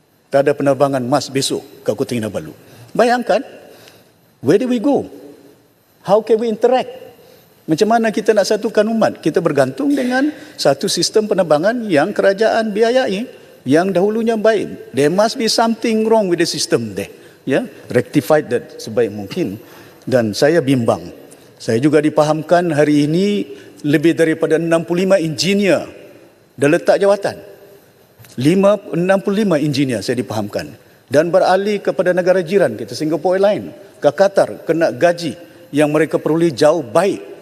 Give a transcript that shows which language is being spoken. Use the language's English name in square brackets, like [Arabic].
[Malay] Tak ada penerbangan MAS besok ke Kota Kinabalu. Bayangkan, [English] where do we go? How can we interact? [Malay] Macam mana kita nak satukan umat? Kita bergantung dengan satu sistem penerbangan yang kerajaan biayai, yang dahulunya baik. [English] There must be something wrong with the system there. [Malay] Ya, [English] rectify that [Malay] sebaik mungkin. Dan saya bimbang. Saya juga dipahamkan hari ini lebih daripada 65 engineer dah letak jawatan. 65 engineer saya dipahamkan. Dan beralih kepada negara jiran kita, Singapore Airlines, ke Qatar, kena gaji yang mereka peroleh jauh baik.